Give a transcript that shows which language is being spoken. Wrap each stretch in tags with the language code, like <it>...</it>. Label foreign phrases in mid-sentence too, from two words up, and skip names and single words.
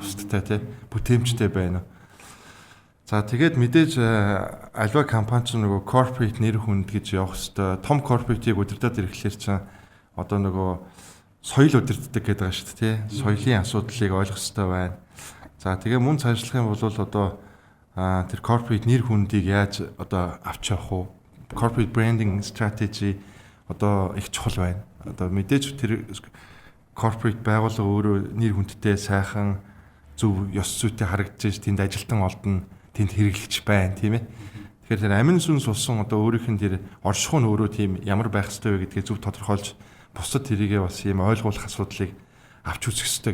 <mn>Бусдтай тий. Бүтээмжтэй байна уу? За тэгээд мэдээж альва компани ч нөгөө corporate нэр хүнд гэж явах хэвээр том corporate-ийг удирдах ирэхлээр чинь нөгөө соёл удирддаг гэдэг байгаа шүү дээ тий. Соёлын асуудлыг ойлгох хэвээр байна. За тэгээ мөн цаашлах юм бол тэр corporate нэр хүндийг яаж авч явах уу?</mn> <en>Corporate branding strategy</en> <mn>их чухал байна. Мэдээж тэр corporate байгууллага өөрөө нэр хүндтэй сайхан зөв ёс зүйтэй харагдаж тэнд ажилтан олдно. Тэнд хэрэглэгч байна тийм ээ. Тэгэхээр тэр амин сүнс болсон өөрийнх нь тэр орших нь өөрөө тийм ямар байх ёстой вэ гэдгийг зөв тодорхойлж бусад тэрийгээ бас ийм ойлгуулах асуудлыг авч үзэх хэрэгтэй.</mn>